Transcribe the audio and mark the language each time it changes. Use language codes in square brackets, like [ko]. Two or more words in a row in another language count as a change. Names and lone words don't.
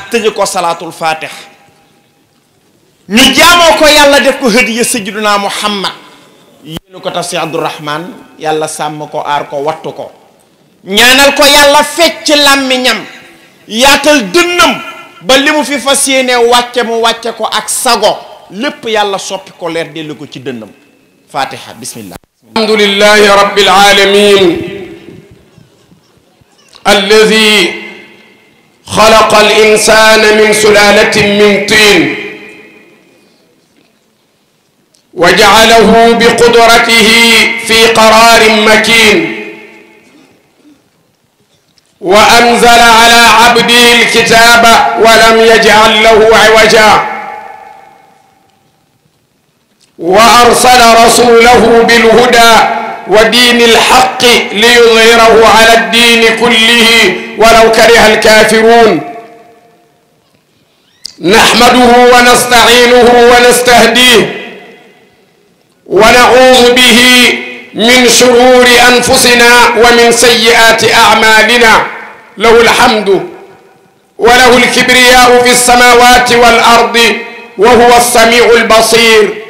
[wo] tëje ko [ar] صلاة الفاتحة [wo] ñu jaamoo ko yàlla def ko hadiya sayyiduna Muhammad yéenu ko Tafsir Abdourahman yàlla sàmm ko aar ko wattu ko ñaanal ko yàlla fecc làmmiñam yaatal dënnam ba li mu fi fas yéene wàcce mu wàcce ko ak sago lépp yàlla soppi ko leer dellu ko ci dënnam [ar] الفاتحة بسم الله الحمد لله رب العالمين الذي خلق الإنسان من سلالة من طين وجعله بقدرته في قرار مكين وأنزل على عبده الكتاب ولم يجعل له عوجا وأرسل رسوله بالهدى ودين الحق ليظهره على الدين كله ولو كره الكافرون نحمده ونستعينه ونستهديه ونعوذ به من شرور أنفسنا ومن سيئات أعمالنا له الحمد وله الكبرياء في السماوات والأرض وهو السميع البصير